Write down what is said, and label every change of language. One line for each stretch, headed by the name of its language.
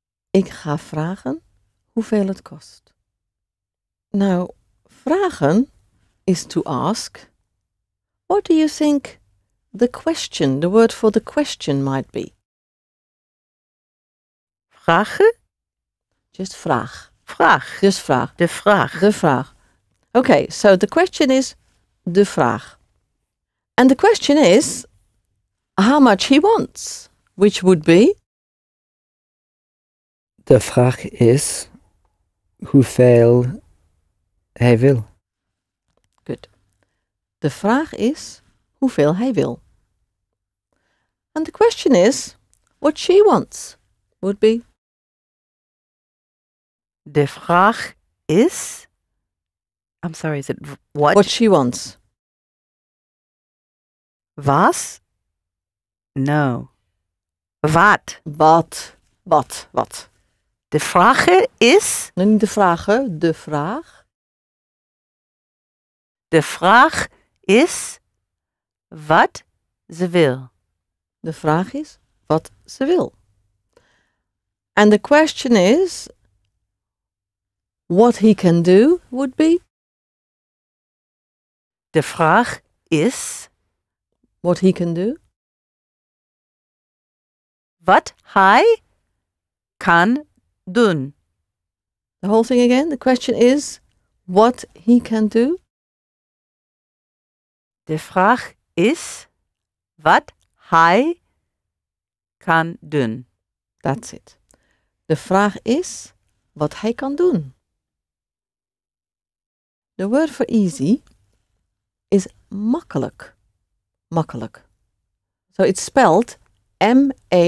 Dutch: Ik ga vragen hoeveel het kost.
English: Now, vragen is to ask. What do you think the question, the word for the question might be?
Dutch: Vragen?
English: Just vraag.
Dutch: Vraag.
English: Just vraag.
Dutch: De vraag. De vraag.
English: Okay, so the question is de vraag. And the question is how much he wants, which would be?
Dutch: De vraag is hoeveel hij wil.
English: Good.
Dutch: De vraag is hoeveel hij wil.
English: And the question is what she wants, would be?
Dutch: De vraag is...
English: I'm sorry, is it what? What she wants.
Dutch: Was? No. Wat? Wat? De vraag is... Nee, niet de vragen, de vraag. De vraag is wat ze wil. De vraag is wat ze wil.
English: And the question is what he can do, would be?
Dutch: De vraag is
English: What he can do.
Dutch: wat hij kan doen.
English: The whole thing again. The question is what he can do.
Dutch: De vraag is wat hij kan doen.
English: That's it.
Dutch: De vraag is wat hij kan doen.
English: The word for easy is makkelijk.
Dutch: Makkelijk.
English: So it's spelled M-A-K-K-E-L-I-J-K.